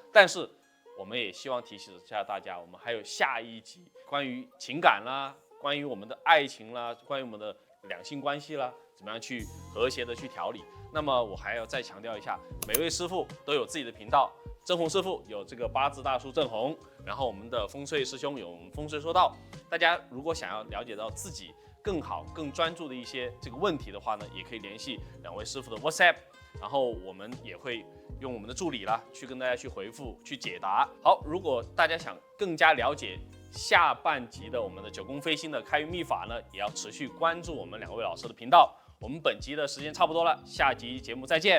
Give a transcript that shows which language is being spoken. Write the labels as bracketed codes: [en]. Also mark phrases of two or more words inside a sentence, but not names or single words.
[zh] 但是我們也希望提醒一下大家，我們還有下一集關於情感啦，關於我們的愛情啦，關於我們的兩性關係啦，怎麼樣去和諧的去調理。那麼我還要再強調一下，每位師傅都有自己的頻道，鄭紅師傅有這個八字大叔鄭紅，然後我們的風水師兄有風水說道。大家如果想要了解到自己更好、更專注的一些這個問題的話呢，也可以聯繫兩位師傅的 WhatsApp。然后我们也会用我们的助理啦去跟大家去回复、去解答。好，如果大家想更加了解下半集的我们的9宫飞星的开运秘法呢，也要持续关注我们2位老师的频道。我们本集的时间差不多了，下集节目再见，祝大家